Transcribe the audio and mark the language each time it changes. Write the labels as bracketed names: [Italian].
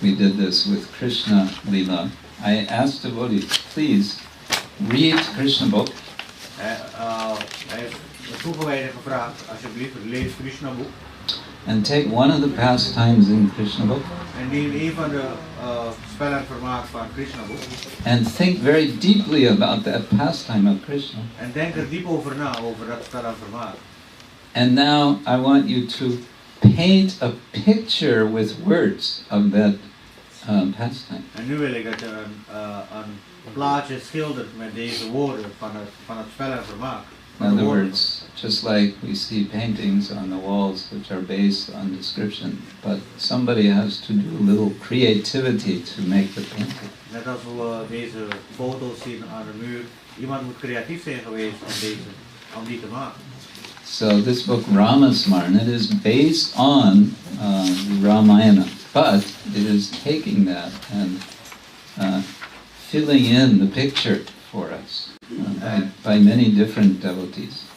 [English] we did this with Krishna Lila, I asked devotees, please read Krishna book. [Dutch] Hij heeft de toegewijden gevraagd, alsjeblieft, lees Krishna boek. [English] And take one of the pastimes in Krishna book. [Dutch] En neem een van de spel en vermaak van Krishna boek. [English] And think very deeply about that pastime of Krishna. [Dutch] En denk er diep over na, over dat spel en vermaak. [English] And now I want you to paint a picture with words of that pastime. [Dutch] En nu wil ik dat je een plaatje schildert met deze woorden van het spel en vermaak. [English] In other words, just like we see paintings on the walls which are based on description, but somebody has to do a little creativity to make the painting. [Dutch] Net als we deze foto's zien aan de muur, iemand moet creatief zijn geweest om die te maken. [English] So this book Ramasmarna, it is based on Ramayana, but it is taking that and filling in the picture for us. By many different devotees.